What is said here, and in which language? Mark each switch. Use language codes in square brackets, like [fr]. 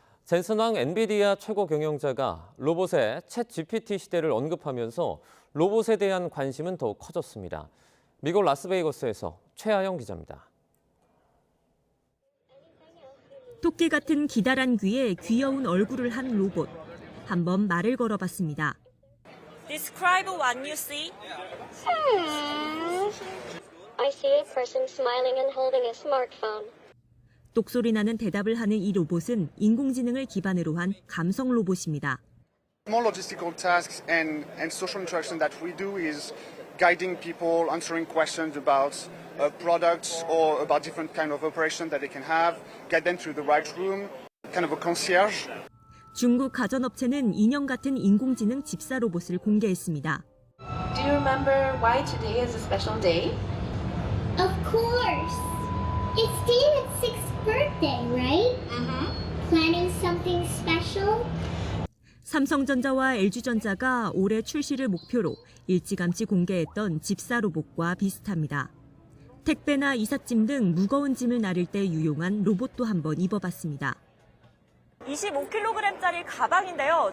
[ko] 젠슨 황 엔비디아 최고 경영자가 로봇의 챗 GPT 시대를 언급하면서 로봇에 대한 관심은 더욱 커졌습니다. 미국 라스베이거스에서 최하영 기자입니다. 토끼 같은 기다란 귀에 귀여운 얼굴을 한 로봇. 한번 말을 걸어봤습니다. [en] Describe what you see. I see a person smiling and holding a smartphone. [ko] 똑소리 나는 대답을 하는 이 로봇은 인공지능을 기반으로 한 감성 로봇입니다. [en] More logistical tasks and social interaction that we do is guiding people, answering questions about products or about different kind of operation that they can have, guide them through the right room, kind of a concierge. [ko] 중국 가전업체는 인형 같은 인공지능 집사 로봇을 공개했습니다. [en] Do you remember why today is a special day? Of course. It's David's 6th birthday, right? Planning something special? [ko] 삼성전자와 LG전자가 올해 출시를 목표로 일찌감치 공개했던 집사 로봇과 비슷합니다. 택배나 이삿짐 등 무거운 짐을 나를 때 유용한 로봇도 한번 입어봤습니다. 25kg짜리 가방인데요.